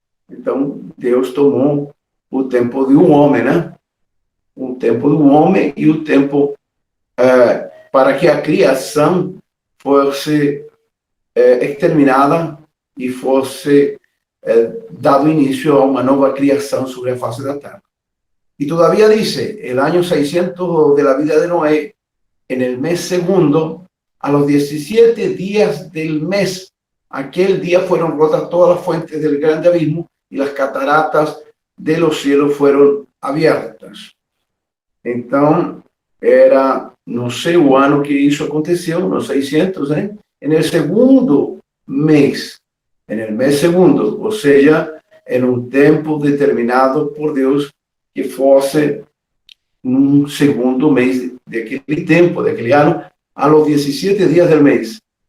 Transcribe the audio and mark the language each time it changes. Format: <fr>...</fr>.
<pt>Então, Deus tomou o tempo de um homem, né? O tempo do homem e o tempo para que a criação fosse exterminada e fosse dado início a uma nova criação sobre a face da terra.</pt> <es>Y todavía dice, el año 600 de la vida de Noé, en el mes segundo, a los 17 días del mes, aquel día fueron rotas todas las fuentes del grande abismo y las cataratas de los cielos fueron abiertas. Entonces, era, no sé</es> <pt>o ano que isso aconteceu, nos 600, né?</pt> <es>En el segundo mes, en el mes segundo,</es> <pt>ou seja, en un tempo determinado por Deus, que fosse um segundo mês daquele tempo, daquele ano, a los 17 dias do mês.</pt>